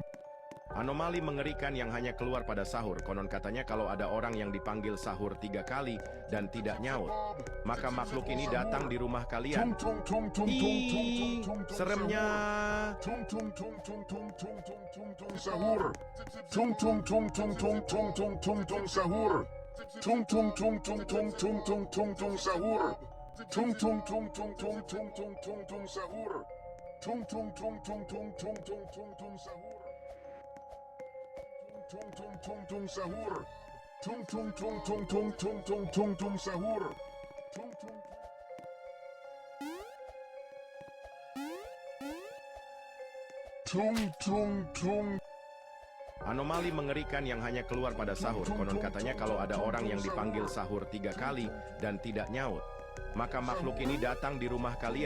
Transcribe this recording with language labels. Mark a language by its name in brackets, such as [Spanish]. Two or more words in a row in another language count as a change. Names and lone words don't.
[Indonesian] Anomali mengerikan yang hanya keluar pada sahur. Konon katanya kalau ada orang yang dipanggil sahur 3 kali dan tidak nyaut, maka makhluk ini datang di rumah kalian. Tung tung tung tung tung Ih, tung tung. seremnya. Tung tung tung tung tung tung tung tung tung sahur. Tung tung tung tung tung tung tung tung tung sahur. Tung tung tung tung tung tung tung tung tung sahur. Tung tung tung tung tung tung tung tung tung sahur. Tung tung tung tung tung tung tung tung tung sahur. Tung tung tung tung sahur. Tung tung tung tung tung tung tung tung tung sahur. Tung tung. Tung tung tung. Anomali mengerikan yang hanya keluar pada sahur. Konon katanya kalau ada orang yang dipanggil sahur 3 kali dan tidak nyaut, maka makhluk ini datang di rumah kalian.